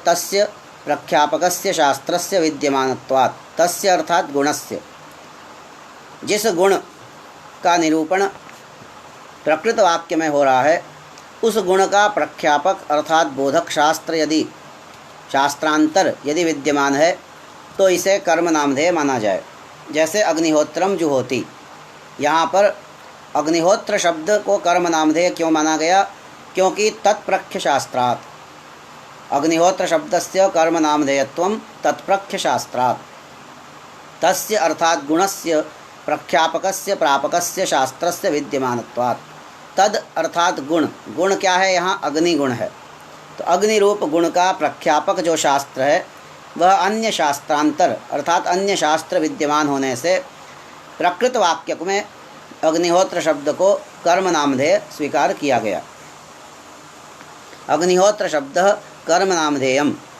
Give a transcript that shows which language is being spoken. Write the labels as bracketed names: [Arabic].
[Sanskrit] तस्य प्रख्यापकस्य शास्त्रस्य विद्यमानत्वात्, तस्य अर्थात गुणस्य, [Hindi] जिस गुण का निरूपण प्रकृत वाक्य में हो रहा है उस गुण का प्रख्यापक अर्थात बोधक शास्त्र यदि शास्त्रांतर यदि विद्यमान है तो इसे कर्म नामधेय माना जाए। जैसे [Sanskrit] अग्निहोत्रम जुहोति, [Hindi] यहाँ पर अग्निहोत्र शब्द को कर्म नामधेय क्यों माना गया? [Sanskrit] क्योंकि तत्प्रख्य शास्त्रात्, अग्निहोत्र शब्दस्य कर्म नामधेयत्वं तत्प्रख्य शास्त्रात्। तस्य अर्थात गुणस्य प्रख्यापकस्य प्रापकस्य शास्त्रस्य विद्यमानत्वात्। [Hindi] तद अर्थात गुण, गुण क्या है? यहाँ अग्नि गुण है। तो अग्नि रूप गुण का प्रख्यापक जो शास्त्र है वह अन्य शास्त्रांतर अर्थात अन्य शास्त्र विद्यमान होने से प्रकृत वाक्य में अग्निहोत्र शब्द को कर्म नामधेय स्वीकार किया गया। [Sanskrit] अग्निहोत्र शब्द कर्म नामधेयम,